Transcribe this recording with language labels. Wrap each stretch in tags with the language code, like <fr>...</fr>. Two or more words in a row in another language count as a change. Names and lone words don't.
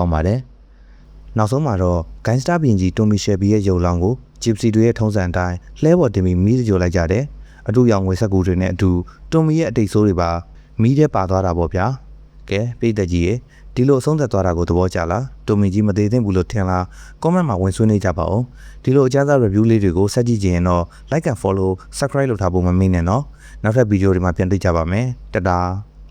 <my>င်းပါတယ်နောက်ဆုံးမှာတော့ဂိုင်းစတာဘီရင်ကြီးတိုမီရှယ်ဘီရဲ့ရုပ်လောင်းကို Gypsy တွေရဲ့ထုံးစံအတိုင်းလှဲပေါ်တင်ပြီးမီးစကြိုလိုက်ကြတယ်အတူရောင်ငွေဆက်ကူတွေနဲ့အတူတိုမီရဲ့အတိတ်ဆိုးတွေပါမီးထဲပါသွားတာပေါ့ဗျာကဲပိတ်သက်ကြီးရေဒီလိုအဆုံးသက်သွားတာကိုသဘောကျလားတိုမီကြီးမသေးသင့်ဘူးလို့ထင်လား comment မှာဝင်ဆွေးနွေးကြပါဦးဒီလိုအကြမ်းဖက် review လေးတွေကိုဆက်ကြည့်ကြရင်တော့</my> <en>like and follow subscribe</en> <my>လုပ်ထားဖို့မမေ့နဲ့နော်နောက်ထပ်ဗီဒီယိုတွေမှာပြန်တွေ့ကြပါမယ်တတား</my>